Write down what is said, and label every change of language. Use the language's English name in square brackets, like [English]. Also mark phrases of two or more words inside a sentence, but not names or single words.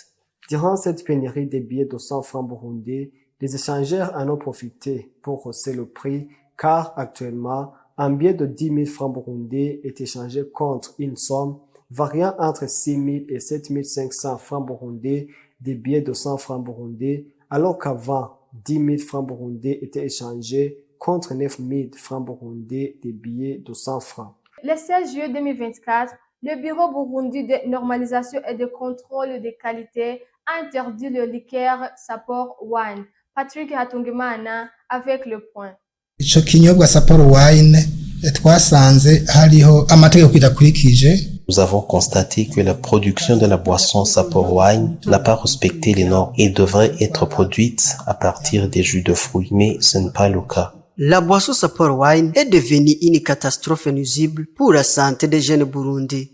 [French] Durant cette pénurie des billets de 100 francs burundais, les échangeurs en ont profité pour hausser le prix car actuellement, un billet de 10 000 francs burundais est échangé contre une somme variant entre 6 000 et 7 500 francs burundais des billets de 100 francs burundais, alors qu'avant, 10 000 francs burundais étaient échangés contre 9 000 francs burundais des billets de 100 francs. Le 16 juillet 2024, le Bureau burundi de normalisation et de contrôle des qualités a interdit le liqueur Sapporo Wine. Patrick Hatungimana avec le point. [Rundi] Ico kinyobwa Sapporo Wine twasanze hariho amategeko idakurikije. [French] Nous avons constaté que la production de la boisson Sapporo Wine n'a pas respecté les normes et devrait être produite à partir des jus de fruits, mais ce n'est pas le cas. La boisson Sapporo Wine est devenue une catastrophe nuisible pour la santé des jeunes burundais.